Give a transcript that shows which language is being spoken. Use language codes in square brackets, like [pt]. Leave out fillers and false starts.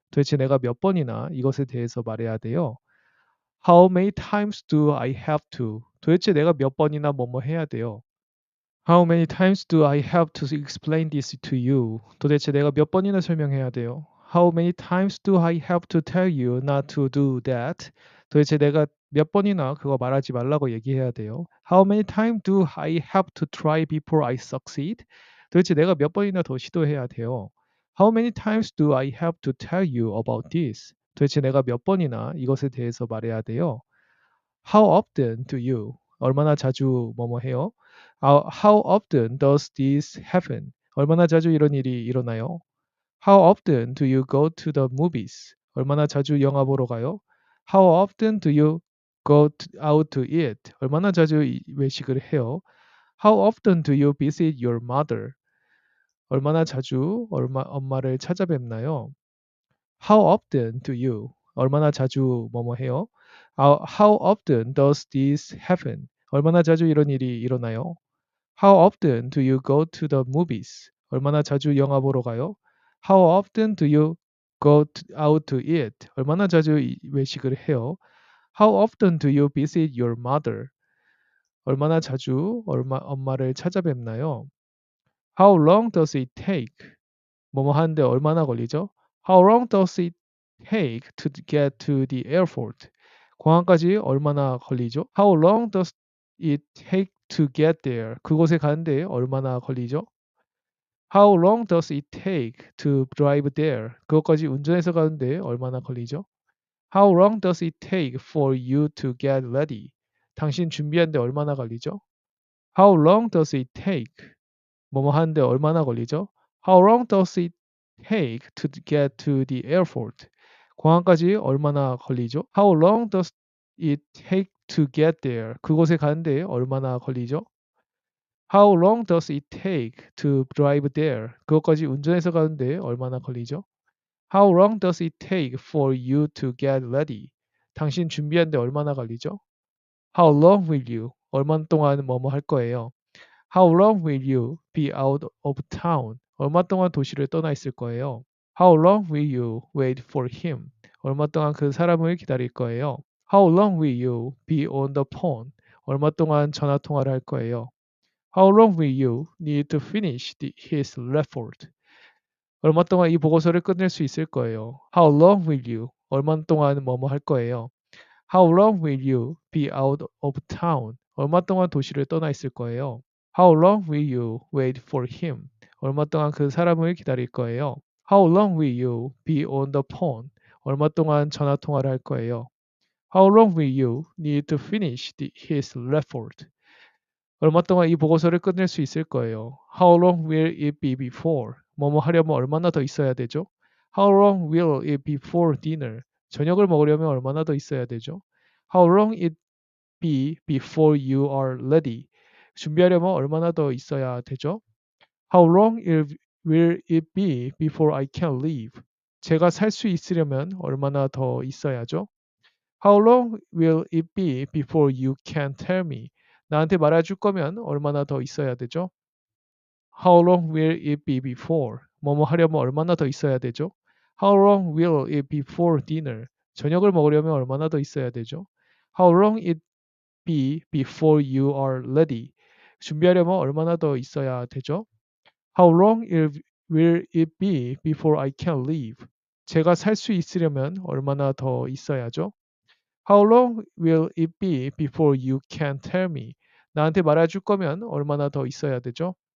[ko] 도대체 내가 몇 번이나 이것에 대해서 말해야 돼요? [en] How many times do I have to? [ko] 도대체 내가 몇 번이나 뭐뭐 해야 돼요? [en] How many times do I have to explain this to you? [ko] 도대체 내가 몇 번이나 설명해야 돼요? [en] How many times do I have to tell you not to do that? [ko] 도대체 내가 몇 번이나 그거 말하지 말라고 얘기해야 돼요? [en] How many times do I have to try before I succeed? [ko] 도대체 내가 몇 번이나 더 시도해야 돼요? [en] How many times do I have to tell you about this? [ko] 도대체 내가 몇 번이나 이것에 대해서 말해야 돼요? [en] How often do you? [ko] 얼마나 자주 뭐뭐 해요? [en] How often does this happen? [ko] 얼마나 자주 이런 일이 일어나요? [en] How often do you go to the movies? [ko] 얼마나 자주 영화 보러 가요? [en] How often do you out to eat? [ko] 얼마나 자주 외식을 해요? [en] How often do you visit your mother? [ko] 얼마나 자주 엄마를 찾아뵙나요? [en] How often do you? [ko] 얼마나 자주 뭐뭐 해요? [en] How often does this happen? [ko] 얼마나 자주 이런 일이 일어나요? [en] How often do you go to the movies? [ko] 얼마나 자주 영화 보러 가요? [en] How often do you out to eat? [ko] 얼마나 자주 외식을 해요? [en] How often do you visit your mother? [ko] 얼마나 자주 엄마를 찾아뵙나요? [en] How long does it take? [ko] 뭐뭐 하는데 얼마나 걸리죠? [en] How long does it take to get to the airport? [ko] 공항까지 얼마나 걸리죠? [en] How long does it take to get there? [ko] 그곳에 가는데 얼마나 걸리죠? [en] How long does it take to drive there? [ko] 그것까지 운전해서 가는데 얼마나 걸리죠? [en] How long does it take for you to get ready? [ko] 당신 준비하는데 얼마나 걸리죠? [en] How long does it take? [ko] 뭐뭐 하는데 얼마나 걸리죠? [en] How long does it take to get to the airport? [ko] 공항까지 얼마나 걸리죠? [en] How long does it take to get there? [ko] 그곳에 가는데 얼마나 걸리죠? [en] How long does it take to drive there? [ko] 그것까지 운전해서 가는데 얼마나 걸리죠? [en] How long does it take for you to get ready? [ko] 당신 준비하는데 얼마나 걸리죠? [en] How long will you? [ko] 얼마 동안 뭐뭐 할 거예요? [en] How long will you be out of town? [ko] 얼마 동안 도시를 떠나 있을 거예요? [en] How long will you wait for him? [ko] 얼마 동안 그 사람을 기다릴 거예요? [en] How long will you be on the phone? [ko] 얼마 동안 전화 통화를 할 거예요? [en] How long will you need to finish his report? [ko] 얼마 동안 이 보고서를 끝낼 수 있을 거예요? [en] How long will you? [ko] 얼마 동안 뭐뭐 할 거예요? [en] How long will you be out of town? [ko] 얼마 동안 도시를 떠나 있을 거예요? [en] How long will you wait for him? [ko] 얼마 동안 그 사람을 기다릴 거예요? [en] How long will you be on the phone? [ko] 얼마 동안 전화 통화를 할 거예요? [en] How long will you need to finish his report? [ko] 얼마 동안 이 보고서를 끝낼 수 있을 거예요? [en] How long will it be before? [ko] 뭐뭐 하려면 얼마나 더 있어야 되죠? [en] How long will it be for dinner? [ko] 저녁을 먹으려면 얼마나 더 있어야 되죠? [en] How long it be before you are ready? [ko] 준비하려면 얼마나 더 있어야 되죠? [en] How long will it be before I can leave? [ko] 제가 살 수 있으려면 얼마나 더 있어야죠? [en] How long will it be before you can tell me? [ko] 나한테 말해줄 거면 얼마나 더 있어야 되죠? [en] How long will it be before? [ko] 뭐뭐 하려면 얼마나 더 있어야 되죠? [en] How long will it be for dinner? [ko] 저녁을 먹으려면 얼마나 더 있어야 되죠? [en] How long it be before you are ready? [ko] 준비하려면 얼마나 더 있어야 되죠? [en] How long will it be before I can leave? [ko] 제가 살 수 있으려면 얼마나 더 있어야죠? [en] How long will it be before you can tell me? [ko] 나한테 말해줄 거면 얼마나 더 있어야 되죠?